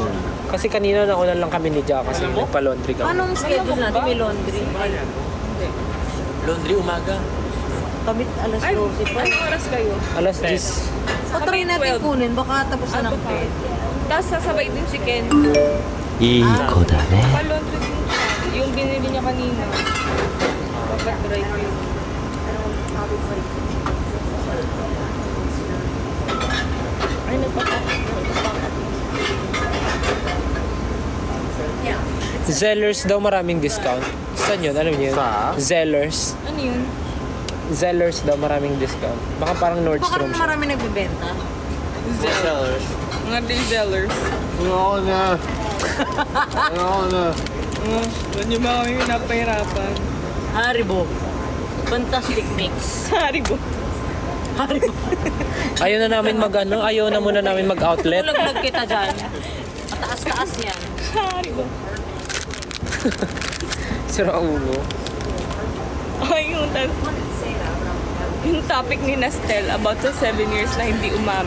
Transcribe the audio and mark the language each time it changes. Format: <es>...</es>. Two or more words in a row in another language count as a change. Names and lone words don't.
<tl>Kasi kanina nauna lang kami ni Jack kasi nagpa-laundry kami. Anong schedule natin? May laundry. Laundry umaga. Kami alas Ay, 12 pa. anong oras kayo? Alas 10. Patry natin 12. kunin. Baka tapos na ng fair. Tapos sasabay din si Ken.</tl> <ja>いい子だね。</ja> <tl>Pa-laundry din siya. Yung binili niya kanina. Papadry ko yun. Ay, Zellers daw maraming discount. Saan yun? Alam niyo yun? Sa? Zellers. Ano yun? Zellers daw maraming discount. Baka parang Baka Nordstrom siya. marami nagbebenta. Zellers. Mga Zellers. Ayoko na. Ayoko na. Doon yung mga kami pinapahirapan.</tl> <en>Haribo. Fantastic mix. Haribo. Haribo.</en> <tl>Ayaw na namin mag-ano, ayaw na muna namin mag-outlet. Tulaglag kita dyan. Mataas-taas yan. Haribo. Sira ulo. Ay, yung topic ni Nastel about sa 7 years na hindi umamin.</tl>